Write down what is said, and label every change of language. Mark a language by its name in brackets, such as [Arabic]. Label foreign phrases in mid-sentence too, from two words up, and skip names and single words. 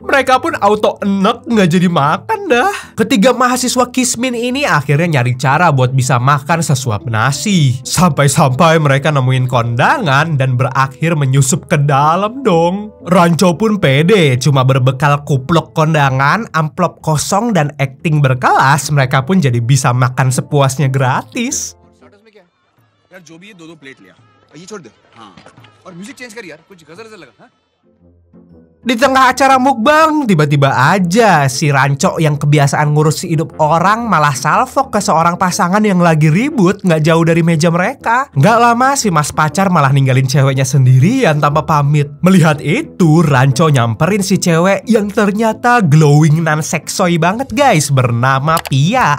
[Indonesian] Mereka pun auto enek nggak jadi makan dah. Ketiga mahasiswa Kismin ini akhirnya nyari cara buat bisa makan sesuap nasi. Sampai-sampai mereka nemuin kondangan dan berakhir menyusup ke dalam dong. Ranco pun pede, cuma berbekal kupluk kondangan, amplop kosong dan akting berkelas, mereka pun jadi bisa makan sepuasnya gratis. [Hindi] यार जो भी ये दो प्लेट लिया ये छोड़ दे हाँ और [English] music change [Hindi] कर यार कुछ गजल लगा हाँ? [Indonesian] Di tengah acara mukbang, tiba-tiba aja si Ranco yang kebiasaan ngurus hidup orang malah salfok ke seorang pasangan yang lagi ribut nggak jauh dari meja mereka. Nggak lama si mas pacar malah ninggalin ceweknya sendirian tanpa pamit. Melihat itu, Ranco nyamperin si cewek yang ternyata glowing nan seksoy banget guys, bernama Pia.